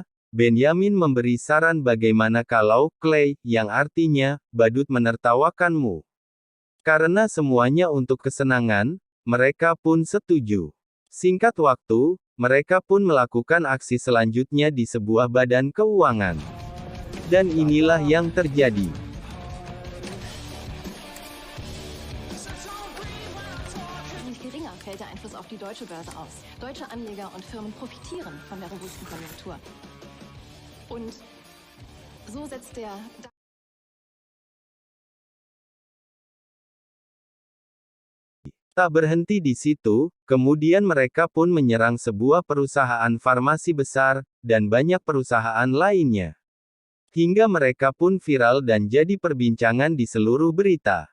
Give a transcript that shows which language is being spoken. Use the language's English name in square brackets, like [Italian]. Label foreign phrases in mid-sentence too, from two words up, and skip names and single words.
[Indonesian] Benyamin memberi saran bagaimana kalau Clay, yang artinya badut menertawakanmu. Karena semuanya untuk kesenangan, mereka pun setuju. Singkat waktu, mereka pun melakukan aksi selanjutnya di sebuah badan keuangan. Dan inilah yang terjadi. [German] Nicht geringer fällt der Einfluss auf die deutsche Börse aus. Deutsche Anleger und Firmen profitieren von der robusten Konjunktur. Und so setzt der [Indonesian] Tak berhenti di situ, kemudian mereka pun menyerang sebuah perusahaan farmasi besar, dan banyak perusahaan lainnya. Hingga mereka pun viral dan jadi perbincangan di seluruh berita.